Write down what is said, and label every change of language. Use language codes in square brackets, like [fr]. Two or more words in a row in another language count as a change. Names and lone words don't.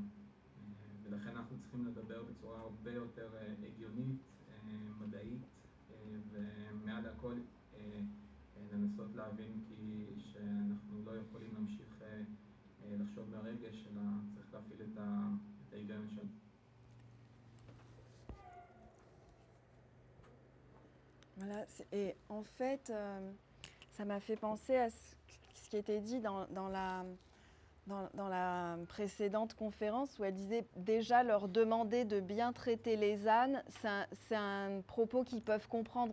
[he] ולכן אנחנו צריכים לדבר בצורה הרבה יותר הגיונית, מדעית, ומעל הכל לנסות להבין שאנחנו לא יכולים להמשיך לחשוב ברגש, אלא צריך להפעיל את ההיגיון שלנו. [fr] Voilà, et en fait, ça m'a fait penser à ce qui était dit dans la précédente conférence où elle disait déjà leur demander de bien traiter les ânes, c'est un propos qu'ils peuvent comprendre.